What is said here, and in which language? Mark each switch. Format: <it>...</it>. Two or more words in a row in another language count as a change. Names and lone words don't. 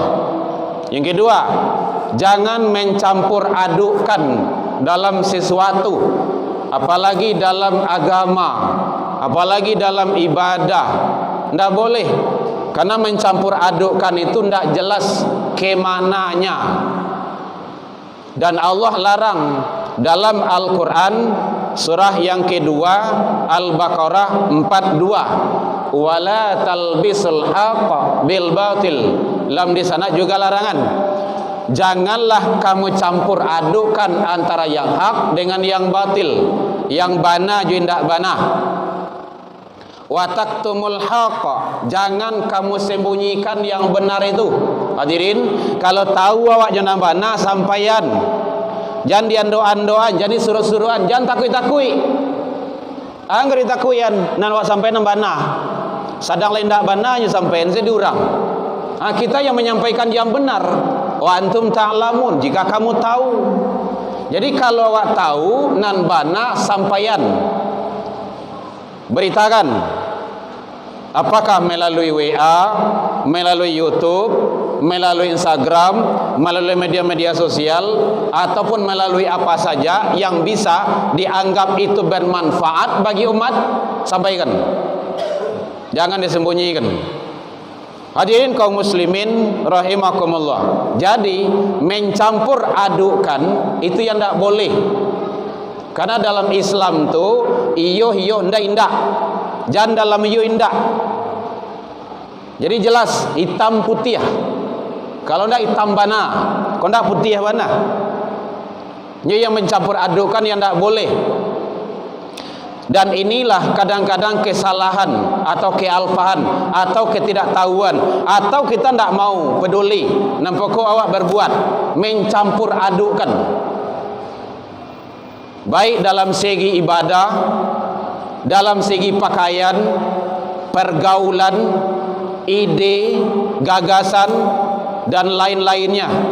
<id>Yang kedua, jangan mencampur adukkan dalam sesuatu, apalagi dalam agama, apalagi dalam ibadah. Tidak boleh, karena mencampur adukkan itu tidak jelas kemananya. Dan Allah larang dalam Al-Quran surah yang kedua Al-Baqarah 42,</id> <ar>وَلَا تَلْبِسُوا الْحَقَّ بِالْبَاطِلِ.</ar> <id>Dalam di sana juga larangan, janganlah kamu campur adukan antara yang hak dengan yang batil, yang bana juga tidak bana.</id> <ar>وَتَكْتُمُوا الْحَقَّ,</ar> <id>jangan kamu sembunyikan yang benar itu.</id> <min>Hadirin, kalau tahu awak jangan bana sampaian, jangan diando-andoan, jangan suruh-suruhan, jangan takui-takui. Angger ditakuian nan awak sampaian bana, sadang lain ndak bananya sampaian sedurang.</min> <id>Kita yang menyampaikan yang benar.</id> <ar>وَأَنْتُمْ تَعْلَمُونَ,</ar> <id>jika kamu tahu.</id> <min>Jadi kalau awak tahu nan bana sampaian,</min> <id>beritakan. Apakah melalui WA, melalui YouTube, melalui Instagram, melalui media-media sosial, ataupun melalui apa saja yang bisa dianggap itu bermanfaat bagi umat, sampaikan. Jangan disembunyikan. Hadirin kaum muslimin rahimakumullah. Jadi mencampur adukan itu yang tidak boleh. Karena dalam Islam tu</id> <min>iyo ndak indak.</min> <id>Jangan dalam</id> <min>iyo indak.</min> <id>Jadi jelas hitam putih.</id> <min>Kalau ndak hitam bana, kalau ndak putih bana.</min> <id>Ini yang mencampur adukan yang ndak boleh. Dan inilah kadang-kadang kesalahan atau kealpahan atau ketidaktahuan, atau kita tidak mau peduli nampakku awak berbuat mencampur adukan, baik dalam segi ibadah, dalam segi pakaian, pergaulan, ide, gagasan, dan lain-lainnya.</id>